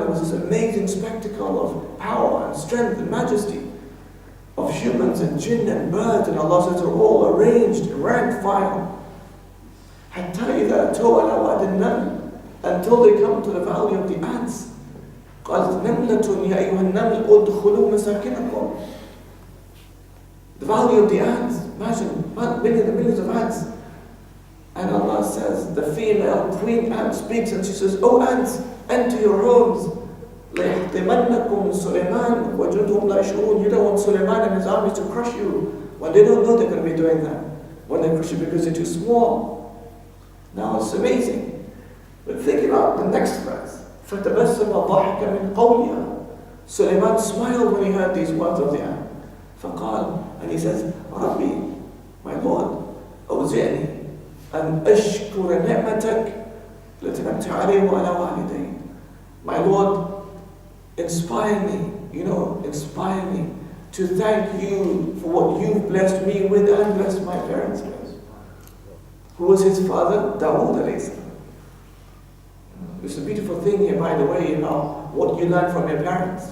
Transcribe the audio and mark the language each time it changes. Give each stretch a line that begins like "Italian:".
English: There was this amazing spectacle of power and strength and majesty of humans and jinn and birds, and Allah says they're all arranged in rank file.
Arabic: حَتَّى إِذَا أَتَوْا عَلَى وَادِ النَّمْلِ,
English: until they come to the valley of the ants.
Arabic: قالت نملة يا أيها النمل ادخلوا مساكنكم.
English: The valley of the ants. Imagine, millions of ants. And Allah says, the female queen ant speaks and she says, "Oh ants, enter your homes.
Arabic: لَيَحْتِمَنَّكُمْ سُلَيْمَانَ وَجُنْدُهُمْ لَا يَشْعُرُونَ."
English: You don't want Sulaiman and his army to crush you when they don't know they're going to be doing that. When they crush you because they're too small. Now it's amazing. But think about the next verse.
Arabic: فَتَبَسَّمَ ضَحِكَ مِنْ قَوْلِهَا.
English: Sulaiman smiled when he heard these words of the ant.
Arabic: فَقَالَ,
English: and he says,
Arabic: رَبِّي,
English: my Lord,
Arabic: أوزعني أن أشكر نعمتك التي أنعمت علي وعلى والدي.
English: My Lord, inspire me, inspire me to thank you for what you've blessed me with and blessed my parents with. Who was his father? Dawood alayhi salam. It's a beautiful thing here, by the way, what you learn from your parents.